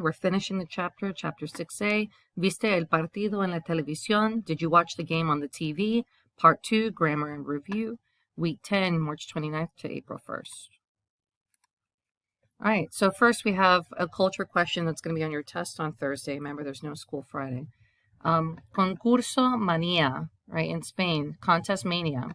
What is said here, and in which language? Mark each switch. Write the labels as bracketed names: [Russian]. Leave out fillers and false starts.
[English] We're finishing the chapter 6A. [Spanish] ¿Viste el partido en la televisión? [English] Did you watch the game on the TV? Part 2, Grammar and Review. Week 10, March 29th to April 1st. All right, so first we have a culture question that's going to be on your test on Thursday. Remember, there's no school Friday. Concurso mania, right, in Spain, contest mania.